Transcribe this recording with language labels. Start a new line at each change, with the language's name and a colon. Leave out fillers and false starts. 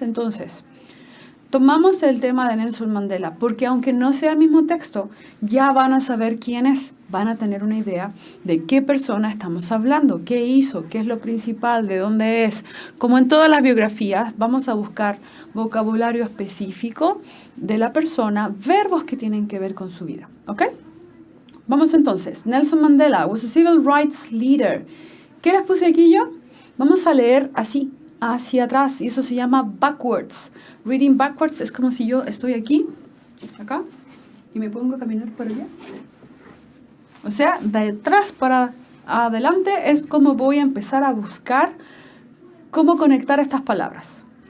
Spanish: Entonces, tomamos el tema de Nelson Mandela, porque aunque no sea el mismo texto, ya van a saber quién es, van a tener una idea de qué persona estamos hablando, qué hizo, qué es lo principal, de dónde es. Como en todas las biografías, vamos a buscar vocabulario específico de la persona, verbos que tienen que ver con su vida. ¿Ok? Vamos entonces.
English: Nelson Mandela was a civil rights leader.
Spanish: ¿Qué les puse aquí yo? Vamos a leer así, hacia atrás, y eso se llama backwards.
English: Reading backwards
Spanish: es como si yo estoy aquí, acá, y me pongo a caminar por allá. O sea, de atrás para adelante es como voy a empezar a buscar cómo conectar estas palabras.